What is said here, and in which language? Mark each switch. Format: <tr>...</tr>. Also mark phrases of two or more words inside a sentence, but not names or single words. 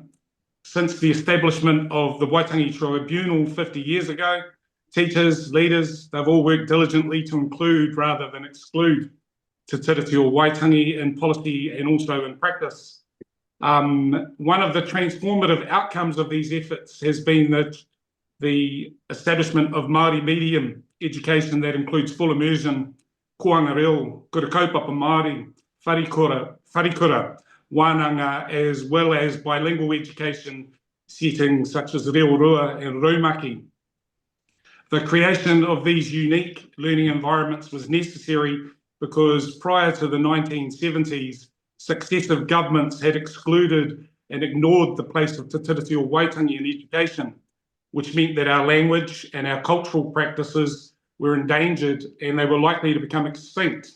<en>Since the establishment of the Waitangi Tribunal 50 years ago, teachers, leaders, they've all worked diligently to include rather than exclude Te Tiriti o Waitangi in policy and also in practice. One of the transformative outcomes of these efforts has been the establishment of Māori medium education that includes full immersion,</en> <mi>koanga reo, kura kaupapa Māori, wharikura, wānanga,</mi> <en>as well as bilingual education settings such as</en> <mi>reo rua</mi> <en>and raumaki. The creation of these unique learning environments was necessary because prior to the 1970s, successive governments had excluded and ignored the place of Te Tiriti o Waitangi in education, which meant that our language and our cultural practices were endangered and they were likely to become extinct.</en>